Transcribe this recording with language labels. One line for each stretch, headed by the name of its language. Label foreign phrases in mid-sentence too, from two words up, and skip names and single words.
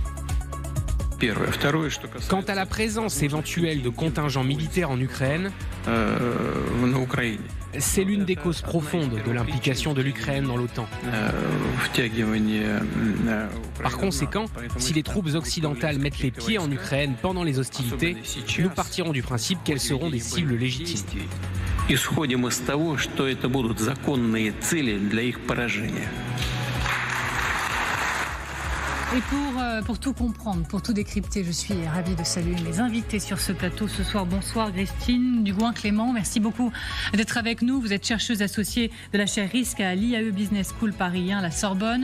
French: Quant à la présence éventuelle de contingents militaires en Ukraine, c'est l'une des causes profondes de l'implication de l'Ukraine dans l'OTAN. Par conséquent, si les troupes occidentales mettent les pieds en Ukraine pendant les hostilités, nous partirons du principe qu'elles seront des cibles légitimes.
Russian: Исходим из того, что это будут законные цели для их поражения.
French: Et pour tout comprendre, pour tout décrypter, je suis ravie de saluer mes invités sur ce plateau ce soir. Bonsoir Christine Dugouin-Clément, merci beaucoup d'être avec nous. Vous êtes chercheuse associée de la chaire Risque à l'IAE Business School Paris 1, la Sorbonne.